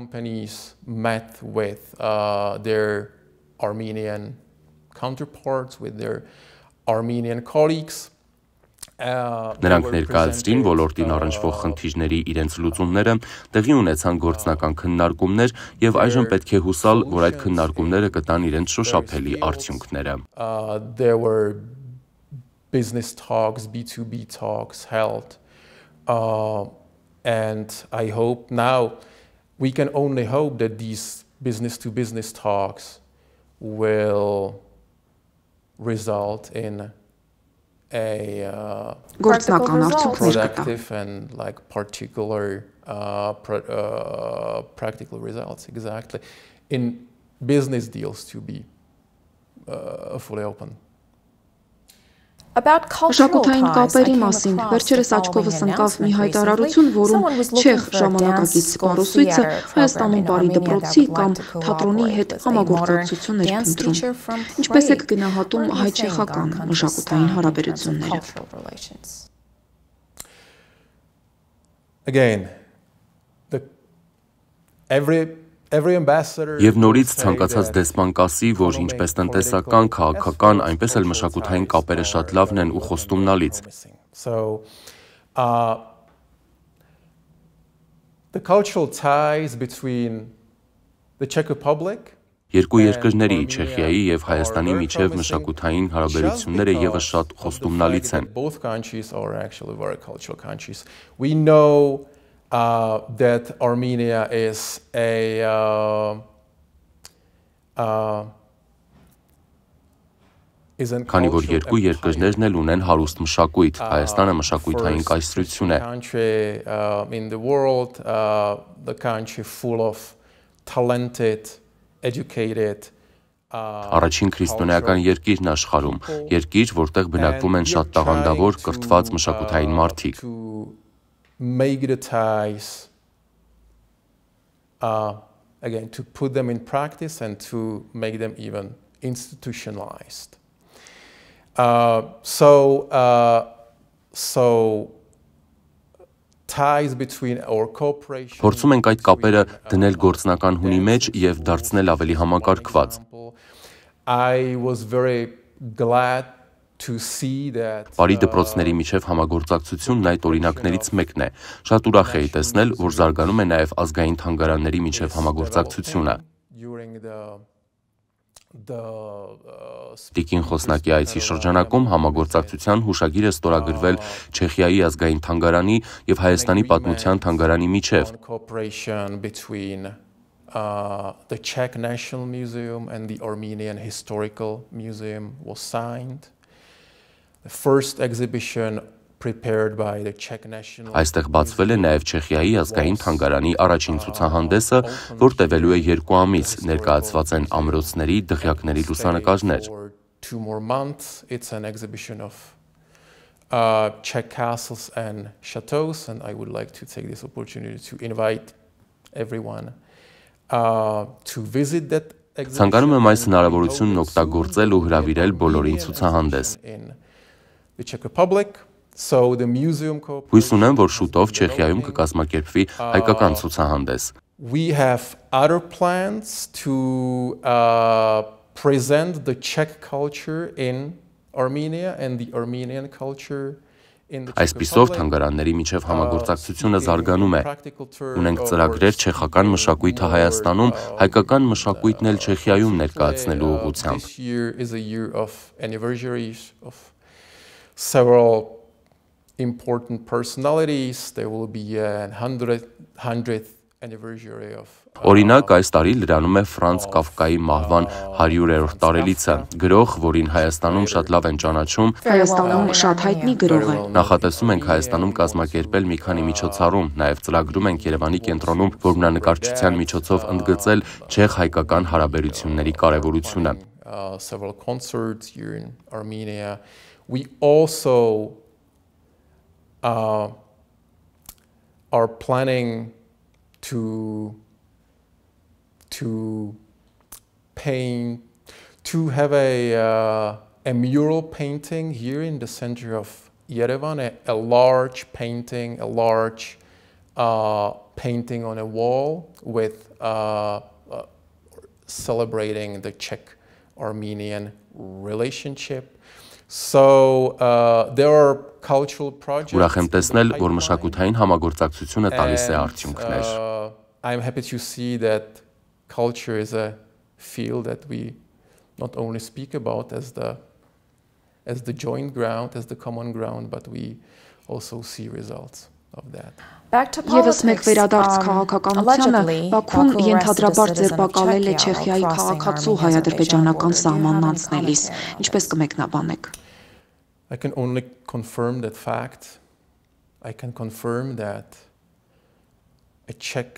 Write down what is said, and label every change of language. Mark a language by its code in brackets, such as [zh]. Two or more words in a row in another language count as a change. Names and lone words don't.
[hy] Նրանք ներկայացրին ոլորտին առնչվող խնդիրների իրենց լուծումները, տեղի ունեցան գործնական քննարկումներ եւ այժմ պետք է հուսալ, որ այդ քննարկումները կտան իրենց շոշափելի արդյունքները։ [en] There were business talks, B2B talks held, and I hope now we can only hope that these business-to-business talks will result in a productive and like particular practical results exactly in business deals to be fully open. [hy] Մշակութային կապերի մասին վերջերս աչքովս ընկավ մի հայտարարություն, որում չեխ ժամանակակից սպառուսույցը Հայաստանում բարի դպրոցի կամ թատրոնի հետ համագործակցություն էր փնտրում։ Ինչպես եք գնահատում հայ-չեխական մշակութային հարաբերությունները։ [en] Again, [hy] Եվ նորից ցանկացած դեսպան կասի, որ ինչպես տնտեսական, քաղաքական, այնպես էլ մշակութային կապերը շատ լավն են ու խոստումնալից։ [en] The cultural ties between the Czech Republic [hy] Երկու երկրների, Չեխիայի եւ Հայաստանի միջև մշակութային հարաբերությունները եւս շատ խոստումնալից են։ [en] Both countries are actually very cultural countries. We know that Armenia is [hy] Քանի որ երկու երկրներն էլ ունեն հարուստ մշակույթ, Հայաստանը մշակութային կայսրություն է։ [en] In the world, the country full of talented, educated [hy] Առաջին քրիստոնեական երկիրն աշխարհում, երկիր, որտեղ բնակվում են շատ տաղանդավոր, կրթված մշակութային մարդիկ։ [en] Make the ties again to put them in practice and to make them even institutionalized. So ties between our cooperation. [hy] Փորձում ենք այդ կապերը դնել գործնական հունի մեջ եւ դարձնել ավելի համակարգված։ [en] I was very glad to see that [hy] Բարի դպրոցների միջև համագործակցությունն այդ օրինակներից մեկն է։ Շատ ուրախ էի տեսնել, որ զարգանում է նաև ազգային թանգարանների միջև համագործակցությունը։ Տիկին խոսնակի այցի շրջանակում համագործակցության հուշագիր է ստորագրվել Չեխիայի ազգային թանգարանի եւ Հայաստանի պատմության թանգարանի միջև։ [en] The Czech National Museum and the Armenian Historical Museum was signed. The first exhibition prepared by the Czech National [hy] Այստեղ բացվել է նաև Չեխիայի ազգային թանգարանի առաջին ցուցահանդեսը, որ տևելու է 2 ամիս, ներկայացված են ամրոցների, դղյակների լուսանկարներ։ [en] 2 more months. It's an exhibition of Czech castles and chateaux, and I would like to take this opportunity to invite everyone to visit that exhibition. [hy] Ցանկանում եմ այս հնարավորությունն օգտագործել ու հրավիրել բոլորին ցուցահանդես։ [en] The Czech Republic. So the museum [hy] Հույս ունեմ, որ շուտով Չեխիայում կկազմակերպվի հայկական ցուցահանդես։ [en] We have other plans to present the Czech culture in Armenia and the Armenian culture in the Czech [hy] Այսպիսով [en] Republic. [hy] թանգարանների միջև համագործակցությունը զարգանում է։ Ունենք ծրագրեր չեխական մշակույթը Հայաստանում, հայկական մշակույթն էլ Չեխիայում ներկայացնելու ուղղությամբ։ [en] This year is a year of anniversaries of several important personalities. There will be a 100th anniversary of [hy] Օրինակ, այս տարի լրանում է Ֆրանց Կաֆկայի մահվան 100-րդ տարելիցը, գրող, որին Հայաստանում շատ լավ են ճանաչում, Հայաստանում շատ հայտնի գրող է։ Նախատեսում ենք Հայաստանում կազմակերպել մի քանի միջոցառում, նաև ծրագրում ենք Երևանի կենտրոնում որմնանկարչության միջոցով ընդգծել չեխ-հայկական հարաբերությունների կարևորությունը։ [en] Several concerts here in Armenia. We also are planning to have a mural painting here in the center of Yerevan, a large painting, painting on a wall with celebrating the Czech-Armenian relationship. So there are cultural projects. [hy] Ուրախ եմ տեսնել, որ մշակութային համագործակցությունը տալիս է արդյունքներ։ [en] I'm happy to see that culture is a field that we not only speak about as the joint ground, as the common ground, but we also see results of that. [hy] Եվս մեկ վերադարձ քաղաքականությանը, Բաքուն ենթադրաբար ձերբակալել է Չեխիայի քաղաքացու հայ-ադրբեջանական սահմանն անցնելիս, ինչպես կմեկնաբանեք։ [en] I can only confirm that fact. I can confirm that a Czech